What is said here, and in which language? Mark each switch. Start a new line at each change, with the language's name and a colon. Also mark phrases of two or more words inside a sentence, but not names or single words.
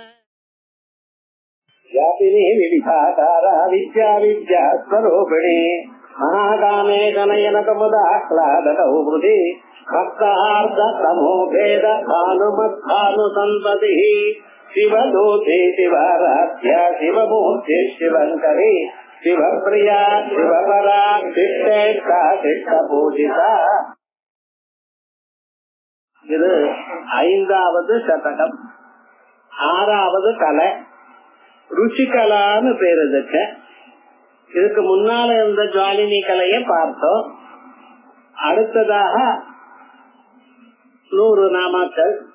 Sanskrit: व्यापिनी विविधाकारा विद्या विद्या स्वरूपिणी महाकामे कनयनकमुदाह्लादकौ हृदि भक्तार्धतमो भेद भानुमद्भानुसन्ततिः शिवदूते शिवाराध्या शिवमूर्ति शिवङ्करी शिवप्रिया शिवपरा शिष्टेष्टा शिष्टपूजिता.
Tamil: இது 5வது சதகம். 6வது கலை ருச்சிகலான்னு பேரு இதுக்கு. இதுக்கு முன்னால இருந்த ஜுவாலினி கலைய பார்த்தோம். அடுத்ததாக 100 நாமாக்கள்.